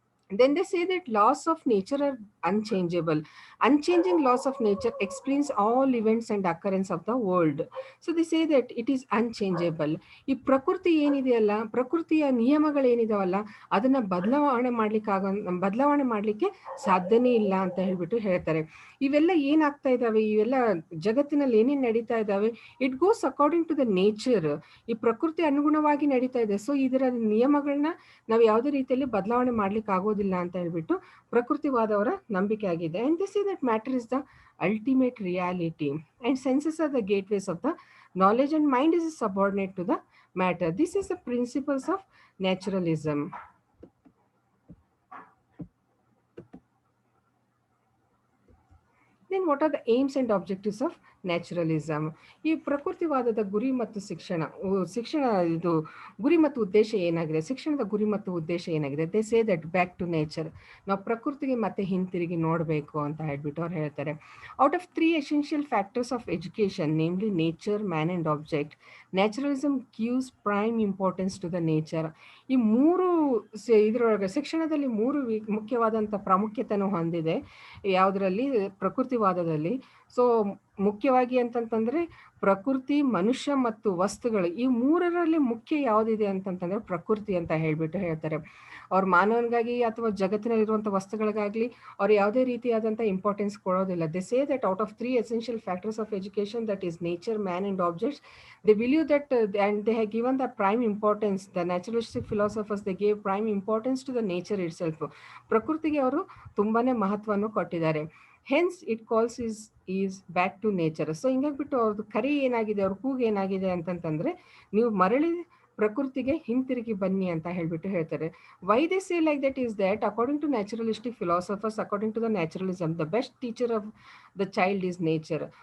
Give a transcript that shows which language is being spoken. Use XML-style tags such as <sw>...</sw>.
<en>Then they say that laws of nature are unchangeable. Unchanging laws of nature explains all events and occurrence of the world. So they say that it is unchangeable.</en> <kn>ಈ ಪ್ರಕೃತಿ ಏನಿದೆಯಲ್ಲ, ಪ್ರಕೃತಿಯ ನಿಯಮಗಳೇನಿದಾವಲ್ಲ ಅದನ್ನ ಬದಲಾವಣೆ ಮಾಡ್ಲಿಕ್ಕೆ ಸಾಧ್ಯನೇ ಇಲ್ಲ ಅಂತ ಹೇಳ್ಬಿಟ್ಟು ಹೇಳ್ತಾರೆ. ಇವೆಲ್ಲ ಏನಾಗ್ತಾ ಇದಾವೆ, ಇವೆಲ್ಲ ಜಗತ್ತಿನಲ್ಲಿ ಏನೇನು ನಡೀತಾ ಇದಾವೆ,</kn> <en>It goes according to the nature.</en> <kn>ಈ ಪ್ರಕೃತಿ ಅನುಗುಣವಾಗಿ ನಡೀತಾ ಇದೆ. ಸೊ ಇದರ ನಿಯಮಗಳನ್ನ ನಾವು ಯಾವುದೇ ರೀತಿಯಲ್ಲಿ ಬದಲಾವಣೆ ಮಾಡ್ಲಿಕ್ಕೆ ಆಗೋದಿಲ್ಲ ಅಂತ ಹೇಳ್ಬಿಟ್ಟು ಪ್ರಕೃತಿವಾದವರ ನಂಬಿಕೆ ಆಗಿದೆ.</kn> <en>And this is that matter is the ultimate reality and senses are the gateways of the knowledge and mind is subordinate to the matter. This is the principles of naturalism. Then what are the aims and objectives of naturalism?</en> <kn>ಈ ಪ್ರಕೃತಿವಾದದ ಗುರಿ ಮತ್ತು ಶಿಕ್ಷಣ ಇದು ಗುರಿ ಮತ್ತು ಉದ್ದೇಶ ಏನಾಗಿದೆ, ಶಿಕ್ಷಣದ ಗುರಿ ಮತ್ತು ಉದ್ದೇಶ ಏನಾಗಿದೆ?</kn> <en>They say that back to nature.</en> <kn>ನಾವು ಪ್ರಕೃತಿಗೆ ಮತ್ತೆ ಹಿಂತಿರುಗಿ ನೋಡಬೇಕು ಅಂತ ಹೇಳ್ಬಿಟ್ಟು ಅವ್ರು ಹೇಳ್ತಾರೆ.</kn> <en>Out of 3 essential factors of education, namely nature, man and object, naturalism gives prime importance to the nature.</en> <kn>ಈ ಮೂರು ಇದರೊಳಗೆ ಶಿಕ್ಷಣದಲ್ಲಿ 3 ಮುಖ್ಯವಾದಂಥ ಪ್ರಾಮುಖ್ಯತೆಯನ್ನು ಹೊಂದಿದೆ. ಯಾವುದರಲ್ಲಿ? ಪ್ರಕೃತಿವಾದದಲ್ಲಿ. ಸೊ ಮುಖ್ಯವಾಗಿ ಅಂತಂತಂದ್ರೆ ಪ್ರಕೃತಿ, ಮನುಷ್ಯ ಮತ್ತು ವಸ್ತುಗಳು, ಈ 3ರಲ್ಲಿ ಮುಖ್ಯ ಯಾವುದಿದೆ ಅಂತಂತಂದ್ರೆ ಪ್ರಕೃತಿ ಅಂತ ಹೇಳ್ಬಿಟ್ಟು ಹೇಳ್ತಾರೆ. ಅವ್ರ ಮಾನವನಿಗಾಗಿ ಅಥವಾ ಜಗತ್ತಿನಲ್ಲಿರುವಂಥ ವಸ್ತುಗಳಿಗಾಗ್ಲಿ ಅವ್ರು ಯಾವುದೇ ರೀತಿಯಾದಂಥ ಇಂಪಾರ್ಟೆನ್ಸ್ ಕೊಡೋದಿಲ್ಲ.</kn> <en>They say that out of 3 essential factors of education, that is nature, man and objects, they believe that and they have given the prime importance. The naturalistic philosophers, they gave prime importance to the nature itself.</en> <kn>ಪ್ರಕೃತಿಗೆ ಅವರು ತುಂಬಾನೇ ಮಹತ್ವವನ್ನು ಕೊಟ್ಟಿದ್ದಾರೆ.</kn> <en>Hence it calls is back to nature.</en> <kn>So ಹಿಂಗಾಗ್ಬಿಟ್ಟು ಅವ್ರದ್ದು ಕರೆ ಏನಾಗಿದೆ, ಅವ್ರ ಕೂಗು ಏನಾಗಿದೆ ಅಂತಂತಂದ್ರೆ ನೀವು ಪ್ರಕೃತಿಗೆ ಹಿಂತಿರುಗಿ ಬನ್ನಿ ಅಂತ ಹೇಳ್ಬಿಟ್ಟು ಹೇಳ್ತಾರೆ.</kn> <en>Why they say like that is that according to naturalistic philosophers, according to the naturalism, the best teacher of the child is nature.</en>